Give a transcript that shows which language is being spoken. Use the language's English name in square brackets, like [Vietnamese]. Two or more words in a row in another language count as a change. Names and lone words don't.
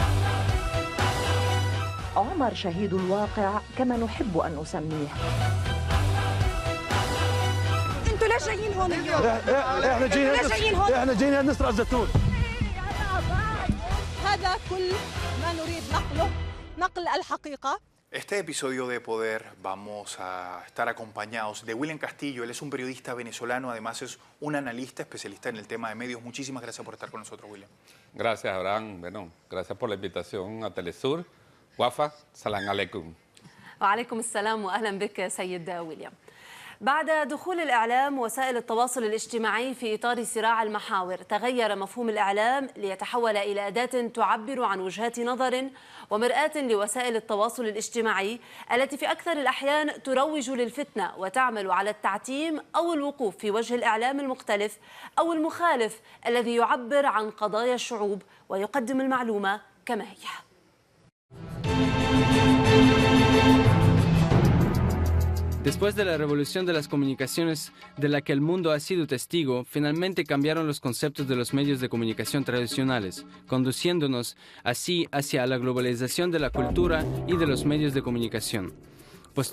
[Arabic] عمر شهيد الواقع كما نحب أن نسميه. انتوا ليش جايين هون اليوم؟ احنا جايين نسرق الزيتون. هذا كل ما نريد نقله، نقل الحقيقة. [Spanish] Este episodio de Poder vamos a estar acompañados de William Castillo. Él es un periodista venezolano, además es un analista especialista en el tema de medios. Muchísimas gracias por estar con nosotros, William. Gracias, Abraham. Bueno, gracias por la invitación a Telesur. Wafa, [Arabic] سلام عليكم. وعليكم السلام وأهلا بك سيد ويليام. بعد دخول الإعلام وسائل التواصل الاجتماعي في إطار صراع المحاور، تغير مفهوم الإعلام ليتحول إلى أداة تعبر عن وجهات نظر ومرآة لوسائل التواصل الاجتماعي التي في أكثر الأحيان تروج للفتنة وتعمل على التعتيم أو الوقوف في وجه الإعلام المختلف أو المخالف الذي يعبر عن قضايا الشعوب ويقدم المعلومة كما هي. [Spanish] Después de la revolución de las comunicaciones de la que el mundo ha sido testigo, finalmente cambiaron los conceptos de los medios de comunicación tradicionales, conduciéndonos así hacia la globalización de la cultura y de los medios de comunicación.